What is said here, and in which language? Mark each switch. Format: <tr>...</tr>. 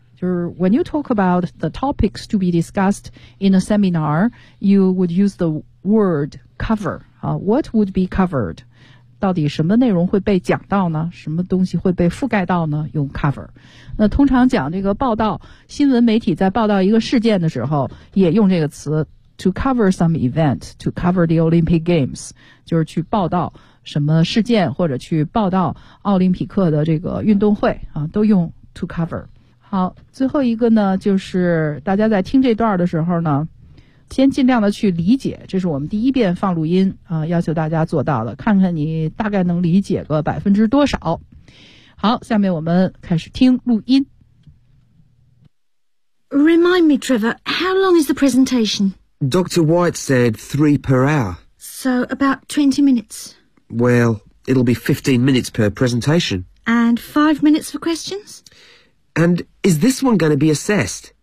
<zh>就是</zh> <en>when you talk about the topics to be discussed in a seminar, you would use the word cover. What would be covered?</en> <zh>到底什么内容会被讲到呢？什么东西会被覆盖到呢？用 cover。那通常讲这个报道，新闻媒体在报道一个事件的时候也用这个词</zh> <en>to cover some event, to cover the Olympic Games，</en> <zh>就是去报道什么事件或者去报道奥林匹克的这个运动会啊，都用 to cover。好，最后一个呢，就是大家在听这段的时候呢，先尽量的去理解，这是我们第一遍放录音啊，要求大家做到的，看看你大概能理解个百分之多少。好，下面我们开始听录音。</zh> <en>Remind me, Trevor, how long is the presentation? Dr. White said 3 per hour. So about 20 minutes. Well, it'll be 15 minutes per presentation. And 5 minutes for questions? And is this one going to be assessed?</en>